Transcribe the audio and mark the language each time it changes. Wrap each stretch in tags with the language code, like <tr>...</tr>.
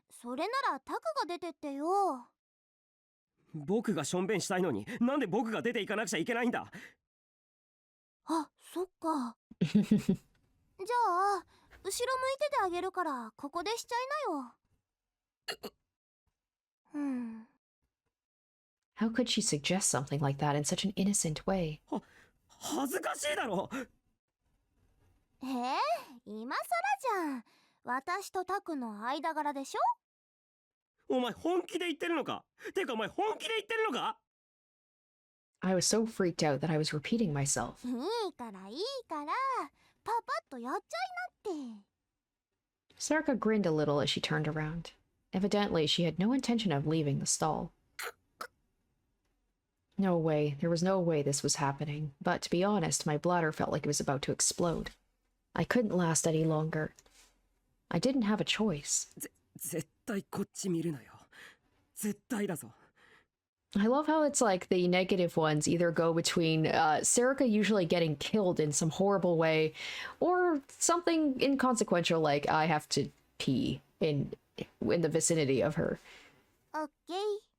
<ja>それならタクが出てってよ。僕がしょんべんしたいのに、なんで僕が出ていかなくちゃいけないんだ。あ、そっか。じゃあ、後ろ向いててあげるから、ここでしちゃいなよ。</ja> <en>How could she suggest something like that in such an innocent way?</en> <ja>恥ずかしいだろ。今さらじゃん。私とタクの間柄でしょ。お前本気で言ってるのか。てかお前本気で言ってるのか。</ja> <en>I was so freaked out that I was repeating myself.</en> <ja>いいからいいから、パパッとやっちゃいなって。</ja> <en>Sarika grinned a little as she turned around. Evidently, she had no intention of leaving the stall. No way, there was no way this was happening, but to be honest, my bladder felt like it was about to explode. I couldn't last any longer. I didn't have a choice.</en> <ja>絶対こっち見るなよ。絶対だぞ。</ja> <en>I love how it's like the negative ones either go between Serica usually getting killed in some horrible way, or something inconsequential like I have to pee in the vicinity of her. Okay.</en>